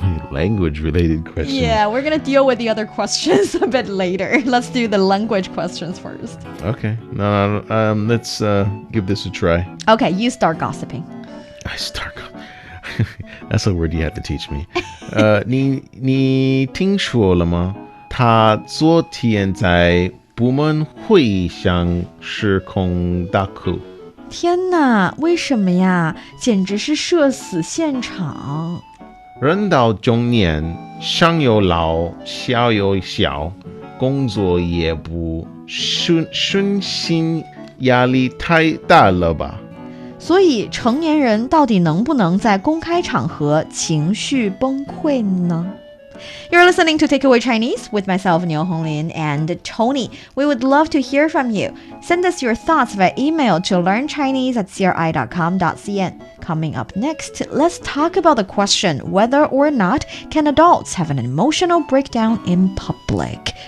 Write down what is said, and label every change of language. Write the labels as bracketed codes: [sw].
[en] Language related questions. Yeah, we're gonna deal with the other questions a bit later. Let's do the language questions first. Okay. No, let's give this a try. Okay, you start gossiping. I start. That's a word you have to teach me. [zh] 你听说了吗？他昨天在部门会议上失控大哭。天哪，为什么呀？简直是社死现场。人到中年，上有老，下有小，工作也不顺心，压力太大了吧？所以成年人到底能不能在公开场合情绪崩溃呢？ [en] You're listening to Takeaway Chinese with myself, Niu Honglin, and Tony. We would love to hear from you. Send us your thoughts via email to learnchinese@cri.com.cn. Coming up next, let's talk about the question whether or not can adults have an emotional breakdown in public.